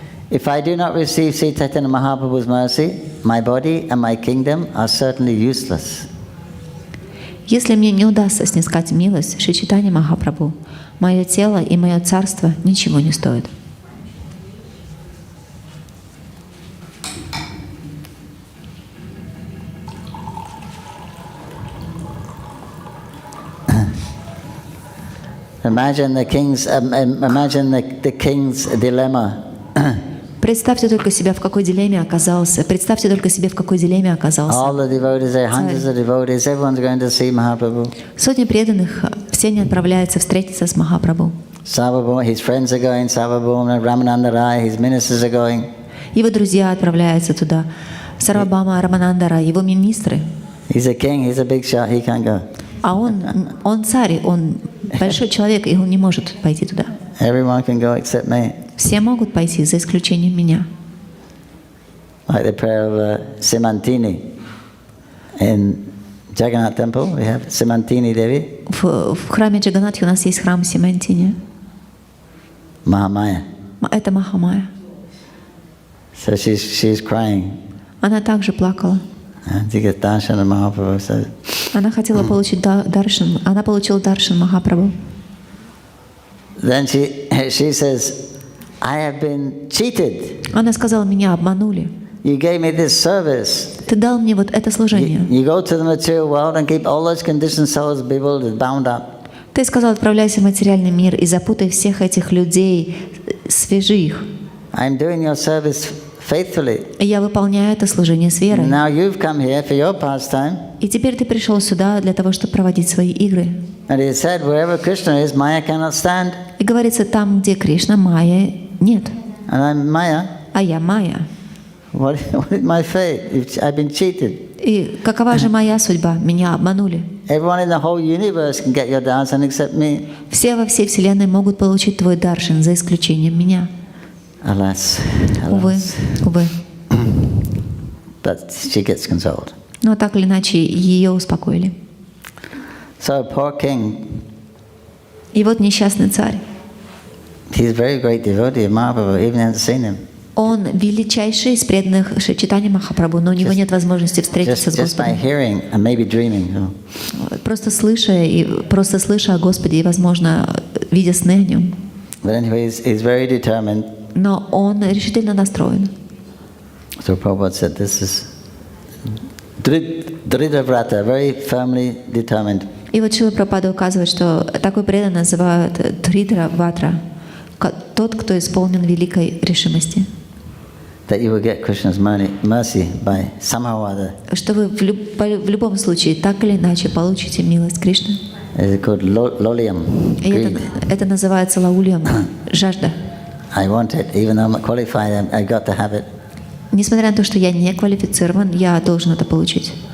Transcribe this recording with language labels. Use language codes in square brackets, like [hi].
[en] If I do not receive Sri Chaitanya Mahaprabhu's mercy, my body and my kingdom are certainly useless. [ru] Если мне не удастся снискать милость Шри Чайтаньи Махапрабху, мое тело и мое царство ничего не стоят. [en] Imagine the king's dilemma. [ru] Представьте только себе, в какой дилемме оказался. Представьте только себе, в какой дилемме оказался. [en] All the devotees, there are hundreds of devotees, everyone's going to see Mahaprabhu. [ru] Сотни преданных, все они отправляются встретиться с Махапрабху. [en] Sarvabhauma, his friends are going, Sarvabhauma, Ramananda Rai, his ministers are going. [ru] Его друзья отправляются туда. Сарвабхаума, Раманандара, его министры. [en] He's a king, he's a big shot, he can't go. [ru] А он царь, он большой человек, и он не может пойти туда. [en] Everyone can go except me. [ru] Все могут пойти, за исключением меня. [en] Like the prayer of Simantini. In Jagannath temple, we have Simantini Devi. [ru] В храме Джаганатхи у нас есть храм Симантини. [en] Mahamaya. [ru] Это Махамая. [en] So she's crying. [ru] Она также плакала. [en] To get darshan of Mahaprabhu. So [ru] Она хотела получить даршан. Она получила даршан Махапрабху. [en] then she says, I have been cheated. [ru] Она сказала, меня обманули. [en] You gave me this service. [ru] Ты дал мне вот это служение. [en] You go to the material world and keep all those conditioned souls bewildered, bound up. [ru] Ты сказал, отправляйся в материальный мир и запутай всех этих людей, свяжи их. [en] I'm doing your service faithfully. [ru] Я выполняю это служение с верой. [en] Now you've come here for your pastime. [ru] И теперь ты пришел сюда для того, чтобы проводить свои игры. [en] And it said, wherever Krishna is, Maya cannot stand. [ru] И говорится, там, где Кришна, Майя нет. [en] And I'm Maya. [ru] А я Майя. [en] What is my fate? I've been cheated. [ru] И какова же моя судьба? Меня обманули. [en] Everyone in the whole universe can get your darshan except me. [ru] Все во всей вселенной могут получить твой даршан, за исключением меня. [en] Alas, [ru] Увы, [en] alas. [ru] увы. [en] But she gets consoled. [ru] Но так или иначе ее успокоили. [en] So poor king, [ru] И вот несчастный царь. [en] he's a very great devotee of Mahaprabhu, even hasn't seen him. [ru] Он величайший из преданных Чайтаньи-Махапрабху, но у него нет возможности встретиться с [en] Just by [ru] Господом. [en] hearing and maybe dreaming. [ru] Просто слыша о Господе и, возможно, видя сны о нем. [en] But anyway, he's very determined. [ru] Но он решительно настроен. [en] So Prabhupada said, this is Dridhavrata, very firmly determined. [ru] И вот Шрила Прабхупада указывает, что такой преданный называют Дридраватра, тот, кто исполнен великой решимости. [en] That you will get Krishna's mercy by somehow or other. [ru] Что вы в любом случае, так или иначе, получите милость Кришны. [en] It's called lolium, [ru] И [en] greed. [ru] это называется лаульям, жажда. [en] I want it, even though I'm not qualified, I got to have it. [ru] Несмотря на то, что я не квалифицирован, я должен это получить.